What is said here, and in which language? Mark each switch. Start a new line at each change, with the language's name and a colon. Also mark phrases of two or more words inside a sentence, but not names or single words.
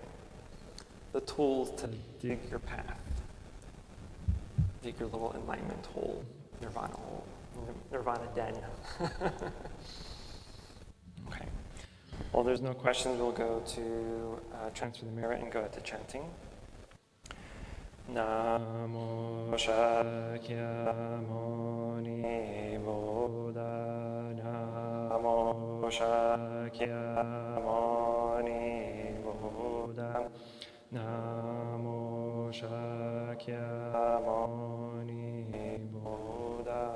English: The tools to dig your path, dig your little enlightenment hole, nirvana den. Okay. Well, there's no questions. We'll go to transfer the mirror and go to chanting.
Sanskrit: Namo Shakyamuni Buddha Namo Shakyamuni Buddha. Namo Shakyamuni Buddha.